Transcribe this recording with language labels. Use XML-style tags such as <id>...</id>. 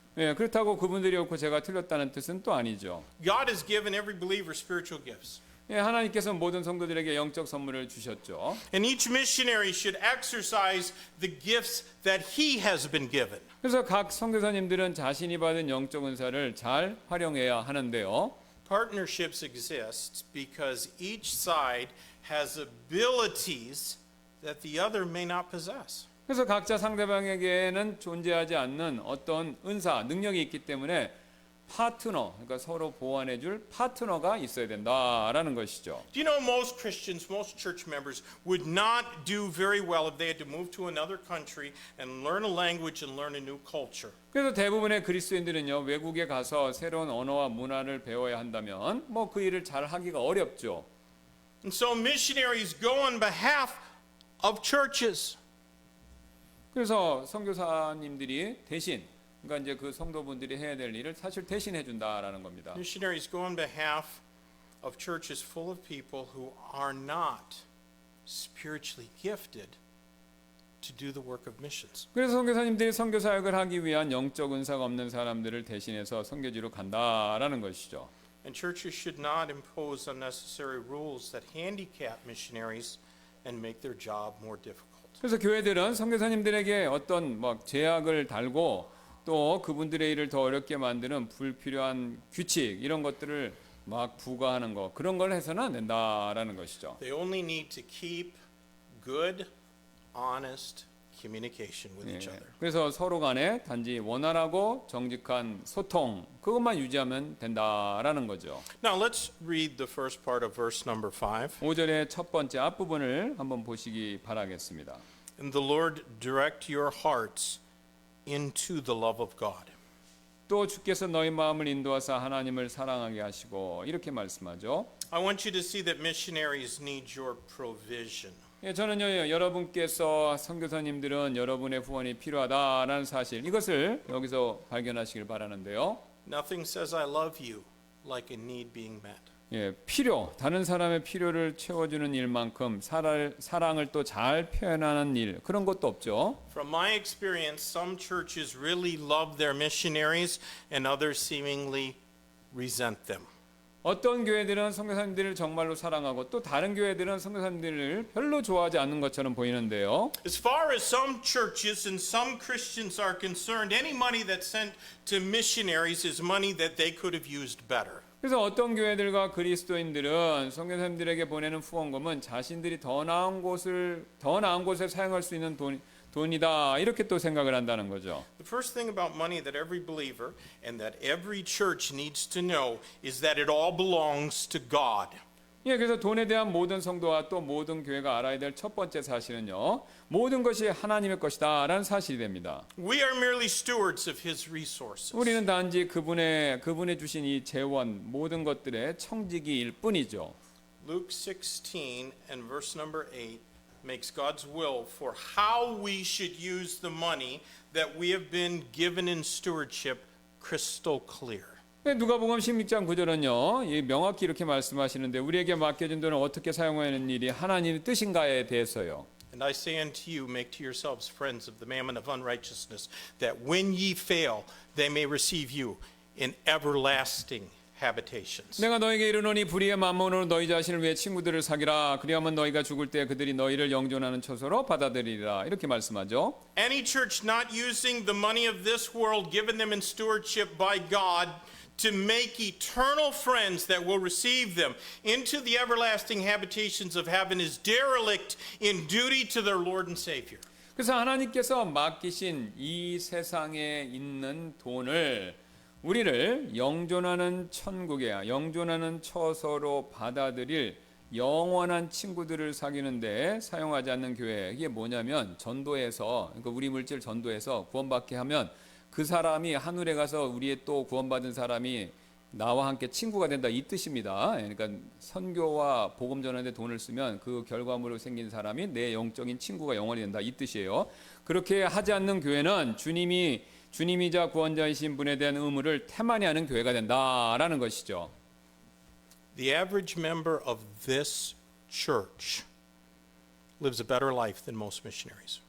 <ko>예, 그렇다고 그분들이 옳고 제가 틀렸다는 뜻은 또 아니죠.</ko> <en>God has given every believer spiritual gifts.</en> <ko>예, 하나님께서 모든 성도들에게 영적 선물을 주셨죠.</ko> <en>And each missionary should exercise the gifts that he has been given.</en> <ko>그래서 각 선교사님들은 자신이 받은 영적 은사를 잘 활용해야 하는데요.</ko> <en>Partnerships exist because each side has abilities that the other may not possess.</en> <ko>그래서 각자 상대방에게는 존재하지 않는 어떤 은사, 능력이 있기 때문에 파트너, 그러니까 서로 보완해줄 파트너가 있어야 된다라는 것이죠.</ko> <en>Do you know most Christians, most church members would not do very well if they had to move to another country and learn a language and learn a new culture.</en> <ko>그래서 대부분의 그리스도인들은요, 외국에 가서 새로운 언어와 문화를 배워야 한다면 뭐 그 일을 잘 하기가 어렵죠.</ko> <en>And so missionaries go on behalf of churches.</en> <ko>그래서 선교사님들이 대신, 그러니까 이제 그 성도분들이 해야 될 일을 사실 대신해 준다라는 겁니다.</ko> <en>Missionaries go on behalf of churches full of people who are not spiritually gifted to do the work of missions.</en> <ko>그래서 선교사님들이 선교 사역을 하기 위한 영적 은사가 없는 사람들을 대신해서 선교지로 간다라는 것이죠.</ko> <en>And churches should not impose unnecessary rules that handicap missionaries and make their job more difficult.</en> <ko>그래서 교회들은 선교사님들에게 어떤 막 제약을 달고 또 그분들의 일을 더 어렵게 만드는 불필요한 규칙 이런 것들을 막 부과하는 거 그런 걸 해서는 안 된다라는 것이죠.</ko> <en>They only need to keep good, honest communication with each other.</en> <ko>그래서 서로 간에 단지 원활하고 정직한 소통 그것만 유지하면 된다라는 거죠.</ko> <en>Now let's read the first part of verse number 5.</en> <ko>5절의 첫 번째 앞부분을 한번 보시기 바라겠습니다.</ko> <en>And the Lord direct your hearts into the love of God.</en> <ko>또 주께서 너희 마음을 인도하사 하나님을 사랑하게 하시고 이렇게 말씀하죠.</ko> <en>I want you to see that missionaries need your provision.</en> <ko>예, 저는요 여러분께서 선교사님들은 여러분의 후원이 필요하다라는 사실 이것을 여기서 발견하시길 바라는데요.</ko> <en>Nothing says I love you like a need being met.</en> <ko>예, 필요 다른 사람의 필요를 채워주는 일만큼 사랑을 또 잘 표현하는 일 그런 것도 없죠.</ko> <en>From my experience, some churches really love their missionaries and others seemingly resent them.</en> <ko>어떤 교회들은 선교사님들을 정말로 사랑하고 또 다른 교회들은 선교사님들을 별로 좋아하지 않는 것처럼 보이는데요.</ko> <en>As far as some churches and some Christians are concerned, any money that's sent to missionaries is money that they could have used better.</en> <ko>그래서 어떤 교회들과 그리스도인들은 선교사님들에게 보내는 후원금은 자신들이 더 나은 곳에 사용할 수 있는 돈이다 이렇게 또 생각을 한다는 거죠.</ko> <en>The first thing about money that every believer and that every church needs to know is that it all belongs to God.</en> <ko>예, 그래서 돈에 대한 모든 성도와 또 모든 교회가 알아야 될 첫 번째 사실은요, 모든 것이 하나님의 것이다라는 사실이 됩니다.</ko> <en>We are merely stewards of His resources.</en> <ko>우리는 단지 그분의 주신 이 재원 모든 것들의 청지기일 뿐이죠.</ko> <en>Luke 16 and verse number 8 makes God's will for how we should use the money that we have been given in stewardship crystal clear.</en> <ko>누가복음 16장 9절은요, 명확히 이렇게 말씀하시는데 우리에게 맡겨진 돈을 어떻게 사용하는 일이 하나님의 뜻인가에 대해서요.</ko> <en>And I say unto you, make to yourselves friends of the mammon of unrighteousness, that when ye fail, they may receive you in everlasting habitations.</en> <ko>내가 너에게 이르노니 불의의 만몬으로 너희 자신을 위해 친구들을 사귀라. 그리하면 너희가 죽을 때 그들이 너희를 영존하는 처소로 받아들이리라. 이렇게 말씀하죠.</ko> <en>Any church not using the money of this world given them in stewardship by God to make eternal friends that will receive them into the everlasting habitations of heaven is derelict in duty to their Lord and Savior.</en> <ko>그래서 하나님께서 맡기신 이 세상에 있는 돈을 우리를 영존하는 천국에, 영존하는 처소로 받아들일 영원한 친구들을 사귀는데 사용하지 않는 교회. 이게 뭐냐면 전도해서, 그러니까 우리 물질 전도해서 구원받게 하면 그 사람이 하늘에 가서 우리의 또 구원받은 사람이 나와 함께 친구가 된다, 이 뜻입니다. 그러니까 선교와 복음 전하는데 돈을 쓰면 그 결과물로 생긴 사람이 내 영적인 친구가 영원히 된다, 이 뜻이에요. 그렇게 하지 않는 교회는 주님이자 구원자이신 분에 대한 의무를 태만히 하는 교회가 된다라는 것이죠.</ko> <en>The average member of this church lives a better life than most missionaries.</en>